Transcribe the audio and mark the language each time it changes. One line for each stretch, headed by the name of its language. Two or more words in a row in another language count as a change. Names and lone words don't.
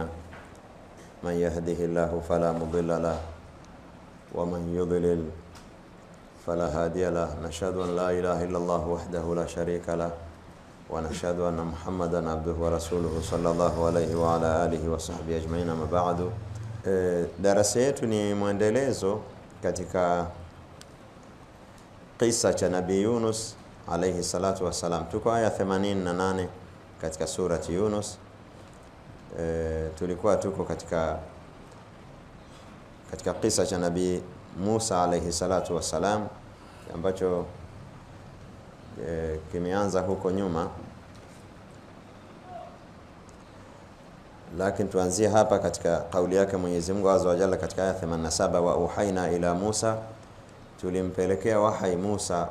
Arabic: من يهده الله فلا مضل له ومن يضلل فلا هادي له. نشهد أن لا إله إلا الله وحده لا شريك له ونشهد أن محمدا عبده ورسوله صلى الله عليه وعلى آله وصحبه أجمعين. ما بعد,
Swahili: darasa yetu ni muendelezo katika kisa cha Nabii Yunus
Arabic: عليه الصلاة والسلام.
Swahili: Tuko aya 88 katika surati Yunus. Tulikuwa tuko katika kisa cha Nabii Musa
Arabic: عليه الصلاة والسلام
Swahili: ambacho kimeanza huko nyuma, lakini tuanzie hapa katika kauli yake Mwenyezi Mungu
Arabic: عز وجل
Swahili: katika aya 87,
Arabic: وأوحينا إلى موسى,
Swahili: tulimpelekea wahai Musa.